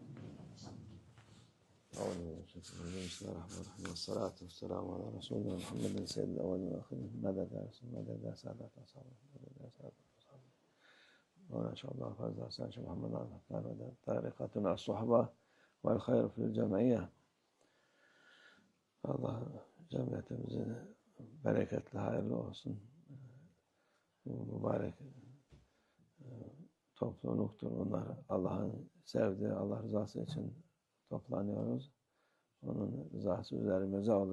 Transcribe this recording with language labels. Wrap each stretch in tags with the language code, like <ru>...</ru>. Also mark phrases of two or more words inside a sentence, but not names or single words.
<ar>أعوذ بالله من الشيطان الرجيم. بسم الله الرحمن الرحيم والصلاة والسلام على رسولنا محمد سيد الأولين والآخرين. مدد يا رسول مدد يا سادة أصحابه مدد يا سادة أصحابه. وإن شاء الله فاز حسن شيخ محمد على طريقتنا الصحبة والخير في الجمعية.</ar> <tr>Allah cemiyetimize bereketli, hayırlı olsun. Bu mübarek topluluktur. Onlar Allah'ın sevdiği, Allah rızası için toplanıyoruz. Onun rızası üzerimize olur.</tr>